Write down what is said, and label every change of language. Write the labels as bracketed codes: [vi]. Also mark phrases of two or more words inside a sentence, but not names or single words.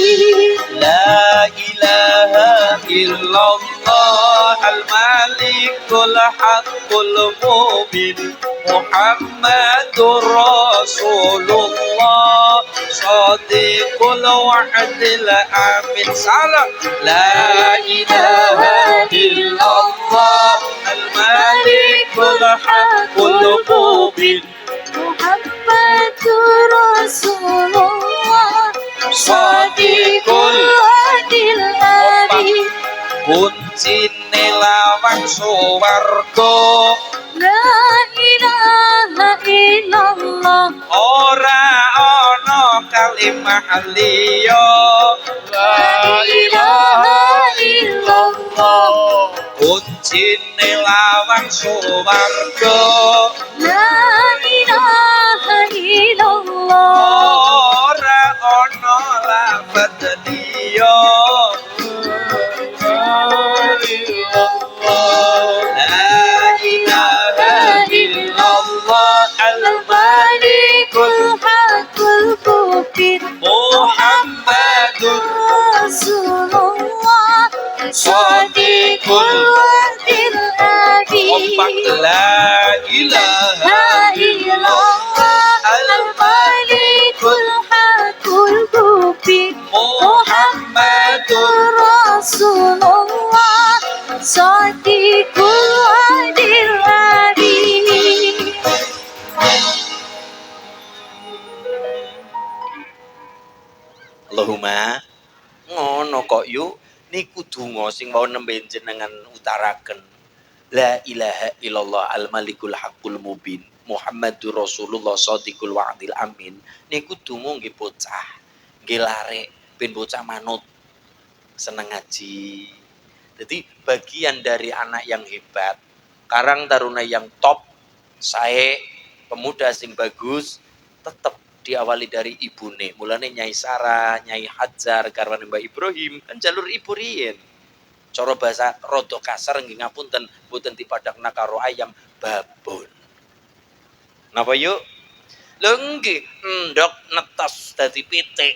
[ar] لا إله إلا الله الملك الحق المبين محمد رسول الله صادق الوعد الأمين سلام لا إله إلا الله الملك الحق المبين محمد رسول الله صادق العدل الأمين [jv] kuncine lawang suwarga [ar] لا إله إلا الله [jv] ora ana kalimah liya [ar] لا إله إلا الله [jv] kuncine lawang suwarga [ar] لا إله إلا الله [jv] ora ana lafadz liya [ar] الملك الحق المبين Muhammadur رسول الله صادق الوعد kompak amin لا إله إلا الله الملك الحق المبين Muhammadur رسول الله صادق الوعد الأمين [jv] Allahumma ngono kok yuk niku donga sing wau nembe jenengan utaraken [ar] لا إله إلا الله الملك الحق المبين محمد رسول الله صادق الوعد الأمين [jv] niku donga nggih bocah nggih larek ben bocah manut seneng ngaji. [id] Jadi bagian dari anak yang hebat, karang taruna yang top, saya pemuda [jv] sing bagus [id] tetap [jv] diawali dari ibune. Mulane Nyai Sarah, Nyai Hajar, garwane Mbah Ibrahim kan jalur ibu riyen. Cara bahasa rada kasar nggih ngapunten, mboten dipadakna karo ayam babon. Napa yuk? Lho nggih, endok netas dadi pitik.